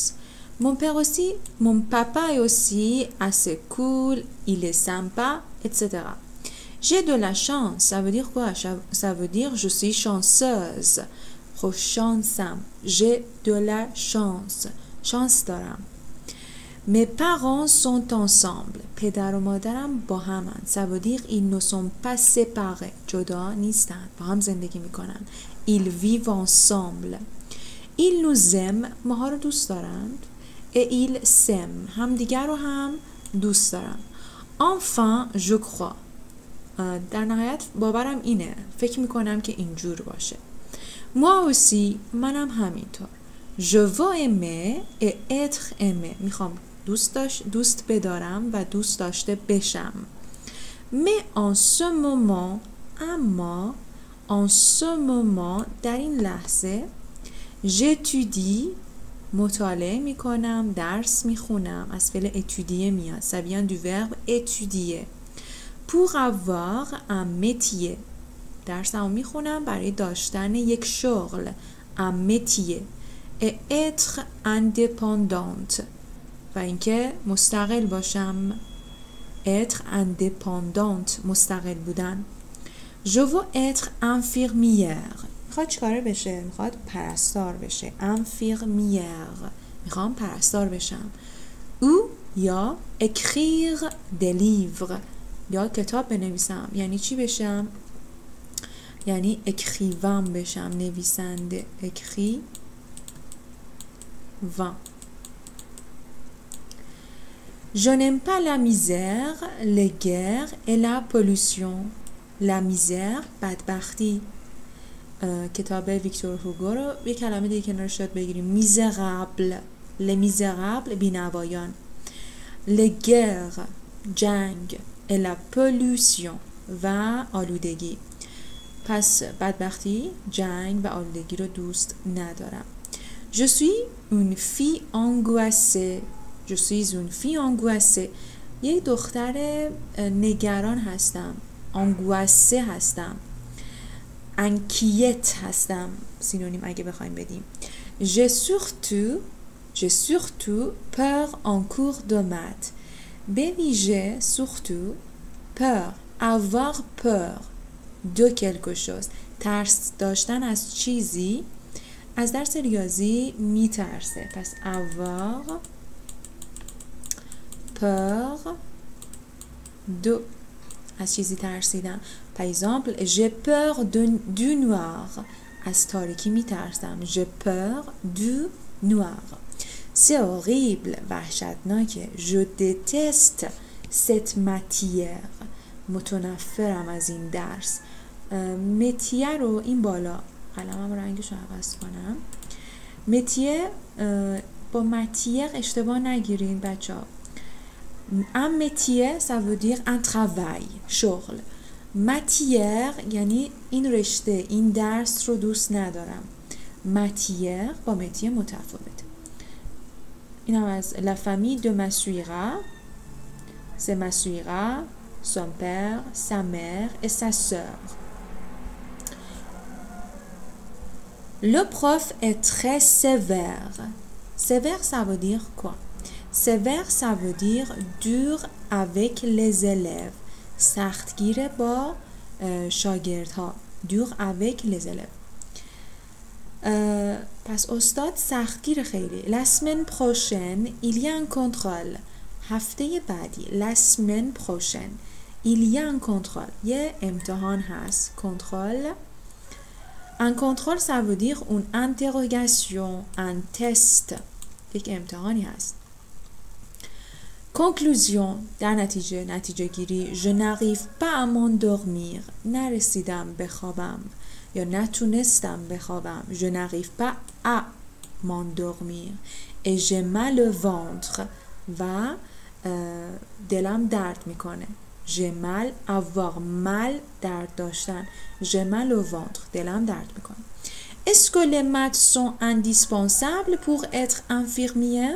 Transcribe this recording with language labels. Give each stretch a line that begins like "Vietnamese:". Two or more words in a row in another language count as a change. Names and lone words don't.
French: Mon père aussi, mon papa est aussi assez cool, il est sympa, etc. J'ai de la chance, ça veut dire quoi? Ça veut dire je suis chanceuse. خوششانسم. J'ai de la chance.
Persian: chance دارم.
French: Mes parents sont ensemble.
Persian: پدر و مادرم با همن.
French: Ça veut dire ils ne sont pas séparés.
Persian: جدا نیستن. با هم زندگی میکنن.
French: Ils vivent ensemble. Ils nous aiment.
Persian: ماها رو دوست دارند.
French: Et ils s'aiment.
Persian: همدیگر رو هم دوست دارن.
French: Enfin, je crois.
Persian: در نهایت باورم اینه. فکر میکنم که اینجور باشه.
French: Moi aussi.
Persian: منم همینطور.
French: Je veux aimer et être aimé.
Persian: میخوام دوست بدارم و دوست داشته بشم.
French: Mais en ce moment, اما en ce moment
Persian: در این لحظه
French: j'étudie
Persian: مطالعه میکنم، درس میخونم. از فعل étudier میاد.
French: Ça vient du verbe étudier. Pour avoir un métier.
Persian: درسمو میخونم برای داشتن یک شغل.
French: Un métier. Et être indépendante.
Persian: و اینکه مستقل باشم.
French: être indépendante.
Persian: مستقل بودن.
French: Je veux être infirmière.
Persian: میخواد چیکاره بشه؟ میخواد پرستار بشه. infirmière. میخوام پرستار بشم. او یا
French: écrire des livres.
Persian: یا کتاب بنویسم. یعنی چی بشم؟ یعنی écrivain بشم. نویسنده.
French: écrivain. Je n'aime pas la misère, les guerres et la pollution. La misère,
Persian: بدبختی. کتاب ویکتور هوگو رو یه کلمه دیگه کنارش شد بگیریم. میزرابل. les misérables بینوایان.
French: les guerres جنگ. et la pollution
Persian: و آلودگی. پس بدبختی، جنگ و آلودگی رو دوست ندارم.
French: Je suis une fille angoissée. Je suis une fille angoissée.
Persian: یک دختر نگران هستم. angoissée هستم. inquiète هستم. سینونیم اگه بخوایم بدیم.
French: J'ai surtout peur en cours de maths.
Persian: به ویژه
French: surtout peur. avoir peur de quelque chose.
Persian: ترس داشتن از چیزی. از درس ریاضی میترسه.
French: پس avoir peur de.
Persian: از چیزی ترسیدن.
French: par exemple j'ai peur du noir.
Persian: از تاریکی میترسم.
French: j'ai peur du noir. c'est horrible. وحشتناکه. je déteste cette matière.
Persian: متنفرم از این درس. متیه رو این بالا قلمم رنگش رو عوض کنم. متیه با متیه اشتباه نگیرین بچه ها.
French: un métier ça veut dire un travail.
Persian: شغل. matière یعنی این رشته، این درس رو دوست ندارم. matière با متیه متفاوت. این هم از
French: la famille de Masuira. c'est Masuira, son père, sa mère et sa sœur. Le prof est très sévère. Sévère, ça veut dire quoi? Sévère, ça veut dire dur avec les élèves.
Persian: سختگیر با شاگردها.
French: dur avec les élèves.
Persian: پس استاد سختگیر خیلی.
French: La semaine prochaine, il y a un contrôle.
Persian: هفته بعدی.
French: La semaine prochaine, il y a un contrôle.
Persian: یه امتحان هست.
French: contrôle. Un contrôle, ça veut dire une interrogation, un test.
Persian: یک امتحانی هست. Conclusion. در نتیجه گیری.
French: Je n'arrive pas à m'endormir.
Persian: نرسیدم بخوابم. یا نتونستم بخوابم.
French: Je n'arrive pas à m'endormir. Et j'ai mal au ventre.
Persian: و دلم درد میکنه.
French: J'ai mal, avoir mal,
Persian: درد داشتن.
French: J'ai mal au ventre.
Persian: دلم درد میکنه.
French: Est-ce que les maths sont indispensables pour être infirmière?